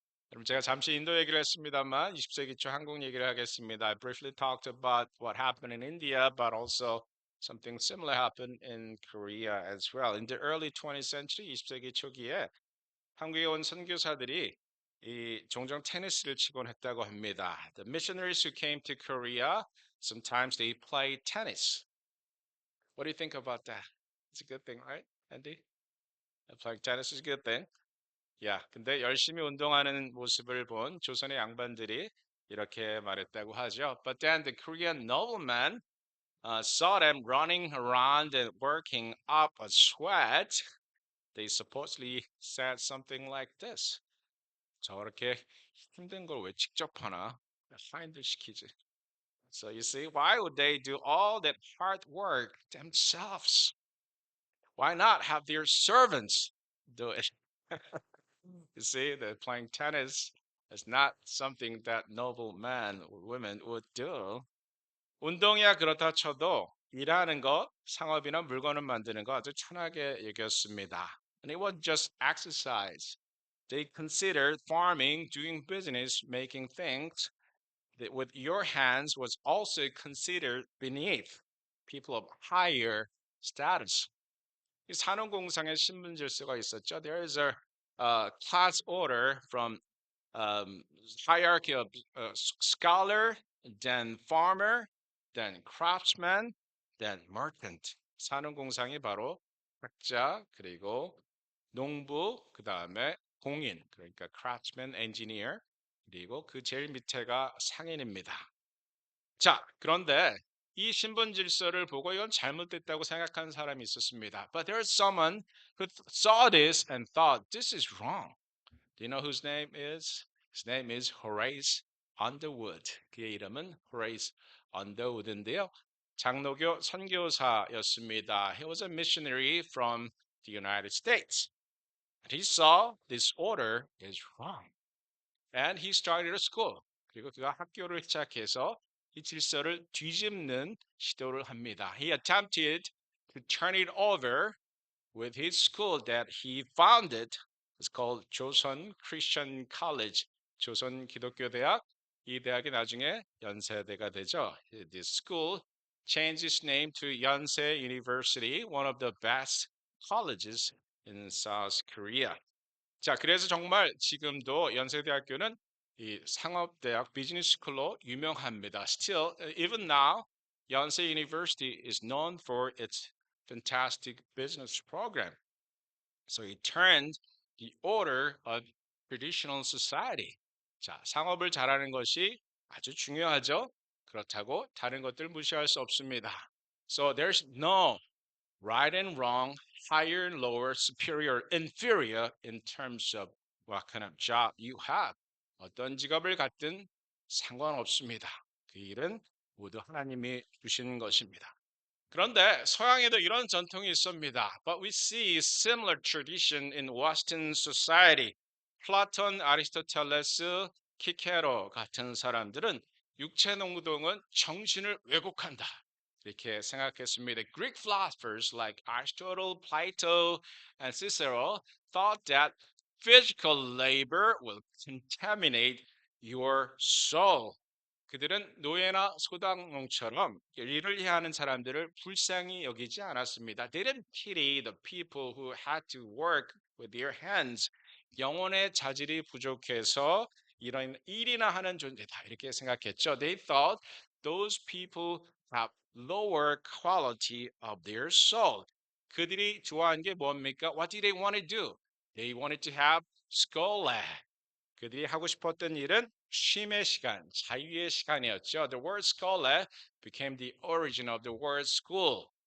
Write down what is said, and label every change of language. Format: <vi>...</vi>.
<ko>그럼 제가 잠시 인도 얘기를 했습니다만 20세기 초 한국 얘기를 하겠습니다.</ko> <en>I briefly talked about what happened in India, but also something similar happened in Korea as well. In the early 20th century,</en> <ko>20세기 초기에 한국에 온 선교사들이 이 종종 테니스를 치곤 했다고 합니다.</ko> <en>The missionaries who came to Korea, sometimes they play tennis. What do you think about that? It's a good thing, right, Andy? Playing tennis is a good thing.</en> <ko>야, 근데 열심히 운동하는 모습을 본 조선의 양반들이 이렇게 말했다고 하죠.</ko> <en>But then the Korean nobleman saw them running around and working up a sweat. They supposedly said something like this.</en> <ko>저렇게 힘든 걸 왜 직접 하나? 파인들 시키지.</ko> <en>So you see, why would they do all that hard work themselves? Why not have their servants do it? You see, that playing tennis is not something that noble men or women would do.</en> <ko>운동이야 그렇다 쳐도 일하는 것, 상업이나 물건을 만드는 거 아주 천하게 여겼습니다.</ko> <en>And it wasn't just exercise. They considered farming, doing business, making things that with your hands was also considered beneath people of higher status.</en> <ko>이 산업공상에 신분 질서가 있었죠.</ko> <en>There is a class order from hierarchy of scholar, then farmer, then craftsman, then merchant.</en> <ko>산업공상이 바로 학자 그리고 농부 그 다음에 공인 그러니까</ko> <en>craftsman, engineer</en> <ko>그리고 그 제일 밑에가 상인입니다. 자, 그런데 이 신분 질서를 보고 이건 잘못됐다고 생각하는 사람이 있었습니다.</ko> <en>But there's someone who saw this and thought this is wrong. Do you know whose name is? His name is Horace Underwood.</en> <ko>그의 이름은 Horace Underwood인데요. 장로교 선교사였습니다.</ko> <en>He was a missionary from the United States. And he saw this order is wrong. And he started a school.</en> <ko>그리고 그가 학교를 시작해서 이 질서를 뒤집는 시도를 합니다.</ko> <en>He attempted to turn it over with his school that he founded. It's called 조선 Christian College.</en> <ko>조선 기독교 대학. 이 대학이 나중에 연세대가 되죠.</ko> <en>This school changed its name to Yonsei University, one of the best colleges in South Korea.</en> <ko>자, 그래서 정말 지금도 연세대학교는 이 상업대학 비즈니스 스쿨로 유명합니다.</ko> <en>Still, even now, Yonsei University is known for its fantastic business program. So it turned the order of traditional society.</en> <ko>자, 상업을 잘하는 것이 아주 중요하죠. 그렇다고 다른 것들 무시할 수 없습니다.</ko> <en>So there's no right and wrong, higher and lower, superior, inferior in terms of what kind of job you have.</en> <ko>어떤 직업을 갖든 상관없습니다. 그 일은 모두 하나님이 주시는 것입니다. 그런데 서양에도 이런 전통이 있습니다.</ko> <en>But we see similar tradition in Western society.</en> <ko>플라톤, 아리스토텔레스, 키케로 같은 사람들은 육체 노동은 정신을 왜곡한다. 이렇게 생각했습니다.</ko> <en>Greek philosophers like Aristotle, Plato, and Cicero thought that physical labor will contaminate your soul.</en> <ko>그들은 노예나 소당농처럼 일을 해야 하는 사람들을 불쌍히 여기지 않았습니다.</ko> <en>They didn't pity the people who had to work with their hands.</en> <ko>영혼의 자질이 부족해서 이런 일이나 하는 존재다 이렇게 생각했죠.</ko> <en>They thought those people have lower quality of their soul.</en> <ko>그들이 좋아하는 게 뭡니까?</ko> <en>What did they want to do? They wanted to have skole.</en> <ko>그들이 하고 싶었던 일은 쉼의 시간, 자유의 시간이었죠.</ko> <en>The word skole became the origin of the word school.</en>